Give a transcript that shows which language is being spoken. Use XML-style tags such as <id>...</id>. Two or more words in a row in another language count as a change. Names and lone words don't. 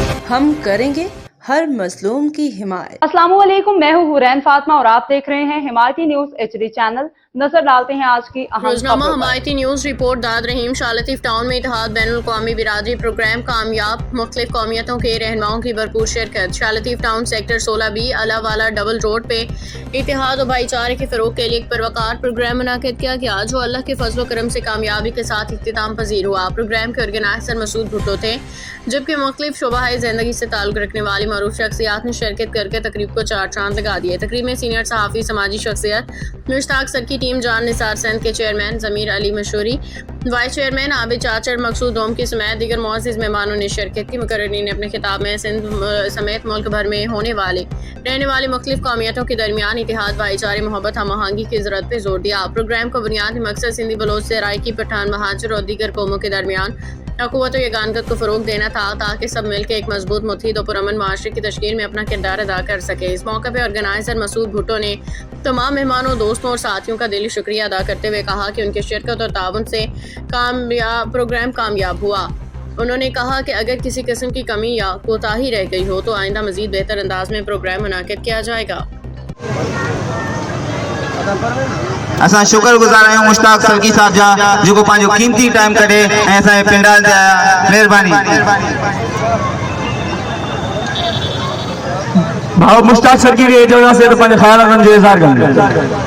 <ur>ہم کریں گے ہر مظلوم کی حمایت. السلام علیکم، میں ہوں حورین فاطمہ اور آپ دیکھ رہے ہیں حمایتی نیوز HD چینل. نظر ڈالتے ہیں آج کی اہم روزنامہ حمایتی نیوز رپورٹ. داد رحیم شاہ لطیف ٹاؤن میں اتحاد بین القومی برادری پروگرام کامیاب. مختلف قومیتوں کے رہنماؤں کی بھرپور شرکت۔ شاہ لطیف ٹاؤن سیکٹر 16B الاوالا ڈبل روڈ پہ اتحاد اور بھائی چارے کے فروغ کے لیے ایک پروقار پروگرام منعقد کیا گیا، جو اللہ کے فضل کرم سے کامیابی کے ساتھ اختتام پذیر ہوا. پروگرام کے آرگنائزر مسعود بھٹو تھے، جبکہ مختلف شعبۂ زندگی سے تعلق رکھنے والی معروف شخصیات نے شرکت کرکے تقریب کو چار چاند لگا دیے. تقریب میں سینئر صحافی، سماجی شخصیت مشتاق سر کی ٹیم، جان نثار سندھ کے چیئرمین ضمیر علی مشہوری، وائس چیئرمین عابد چاچڑ, مقصود اوم کی سمیت دیگر معزز مہمانوں نے شرکت کی. مقررین نے اپنے خطاب میں سندھ سمیت ملک بھر میں ہونے والے رہنے والی مختلف قومیتوں کے درمیان اتحاد، بھائی چارے، محبت، ہم آہنگی کی ضرورت پر زور دیا. پروگرام کا بنیادی مقصد سندھی بلوچ سے ارائکی، پٹھان، مہاجر اور دیگر قوموں کے درمیان اخوت اور یگانگت کو فروغ دینا تھا، تاکہ سب مل کر ایک مضبوط، متحد اور پرامن معاشرے کی تشکیل میں اپنا کردار ادا کر سکے. اس موقع پر آرگنائزر مسعود بھٹو نے تمام مہمانوں، دوستوں اور ساتھیوں کا دلی شکریہ ادا کرتے ہوئے کہا کہ ان کی شرکت اور تعاون سے پروگرام کامیاب ہوا. انہوں نے کہا کہ اگر کسی قسم کی کمی یا کوتاہی رہ گئی ہو تو آئندہ مزید بہتر انداز میں پروگرام منعقد کیا جائے گا.</ur> <sd>असां शुक्रगुज़ार आहियूं मुश्ताक सलकी साहब जा, जो पंहिंजो कीमती टाइम कढे ऐं असांजे पिंडाल ते आया। महिरबानी। भाउ मुश्ताक सलकी खे इजाज़त से तो पंहिंजे ख़्यालनि जो इज़हार कंदे।</sd>